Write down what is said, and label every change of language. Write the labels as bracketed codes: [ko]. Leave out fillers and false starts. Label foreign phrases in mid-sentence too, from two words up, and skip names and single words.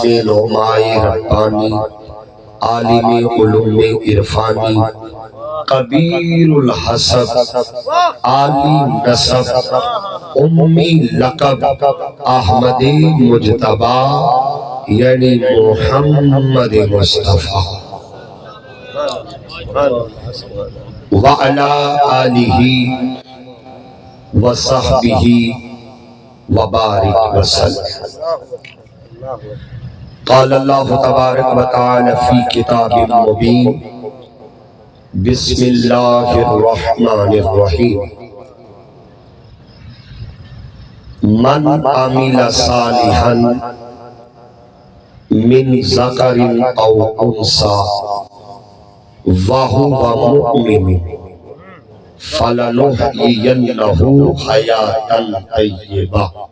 [ur] نعمائے ربانی عالم علوم عرفانی کبیر الحسب عالی نسب امی لقب احمد مجتبی یعنی محمد مصطفیٰ [ar] وعلی آلہ وصحبہ وبارک وسلم۔ قال اللہ تبارک و تعالی فی کتاب مبین بسم اللہ الرحمن الرحیم من عمل صالحا من ذکر او انثى وهو مؤمن فلنحيينه حياة طيبة۔